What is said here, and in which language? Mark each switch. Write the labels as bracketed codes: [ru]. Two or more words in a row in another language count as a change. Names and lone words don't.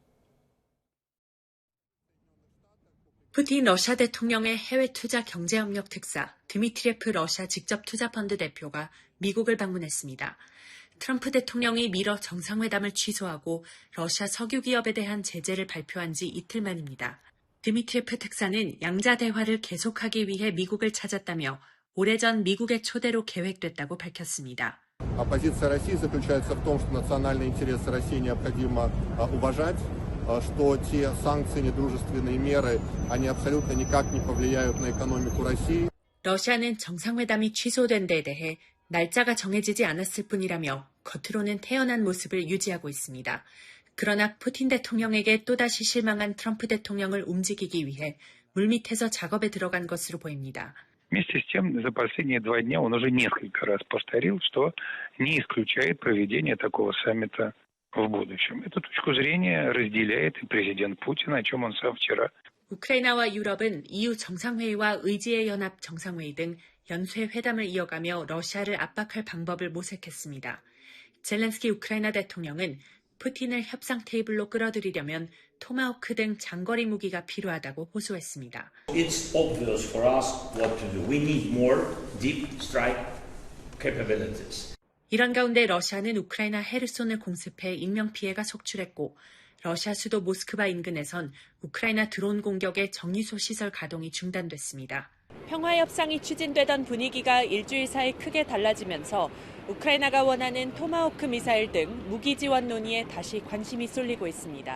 [ko] 푸틴 러시아 대통령의 해외 투자 경제협력 특사 드미트리예프 러시아 직접투자펀드 대표가 미국을 방문했습니다. 트럼프 대통령이 미러 정상회담을 취소하고 러시아 석유 기업에 대한 제재를 발표한 지 이틀 만입니다. 드미트리예프 특사는 양자 대화를 계속하기 위해 미국을 찾았다며 오래전 미국의 초대로 계획됐다고 밝혔습니다. [ru] Позиция России заключается в том, что национальные интересы России необходимо уважать, что те санкции, недружественные меры, они абсолютно никак не повлияют на экономику России. [ko] 러시아는 정상회담이 취소된 데에 대해 날짜가 정해지지 않았을 뿐이라며 겉으로는 태연한 모습을 유지하고 있습니다. 그러나 푸틴 대통령에게 또다시 실망한 트럼프 대통령을 움직이기 위해 물밑에서 작업에 들어간 것으로 보입니다. [ru] Вместе с тем, за последние 2 дня он уже несколько раз повторил, что не исключает проведение такого саммита в будущем. Эту точку зрения разделяет и президент Путин, о чем он сам вчера. [ko] 우크라이나와 유럽은 EU 정상회의와 의지의 연합 정상회의 등 연쇄 회담을 이어가며 러시아를 압박할 방법을 모색했습니다. 젤렌스키 우크라이나 대통령은 푸틴을 협상 테이블로 끌어들이려면 토마호크 등 장거리 무기가 필요하다고 호소했습니다. [en] It's obvious for us what to do. We need more deep strike capabilities. [ko] 이런 가운데 러시아는 우크라이나 헤르손을 공습해 인명피해가 속출했고 러시아 수도 모스크바 인근에선 우크라이나 드론 공격에 정유소 시설 가동이 중단됐습니다. 평화협상이 추진되던 분위기가 일주일 사이 크게 달라지면서 우크라이나가 원하는 토마호크 미사일 등 무기 지원 논의에 다시 관심이 쏠리고 있습니다.